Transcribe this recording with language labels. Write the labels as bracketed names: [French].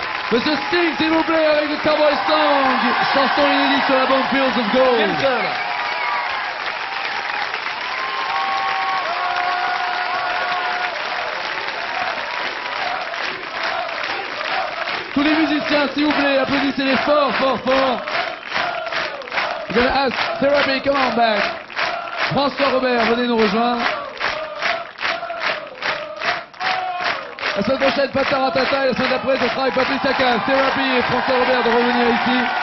[French] Monsieur Sting, s'il vous plaît, avec le Cowboy Song, chanson inédite sur l'album Fields of Jim Gold. Turner. Tous les musiciens, s'il vous plaît, applaudissez-les fort, fort, fort. [English] We're gonna ask Therapy, come on back. [French] François Robert, venez nous rejoindre. La semaine prochaine, pas Taratata, et la semaine d'après, ce sera avec Patricia Cass, Therapy et François Robert de revenir ici.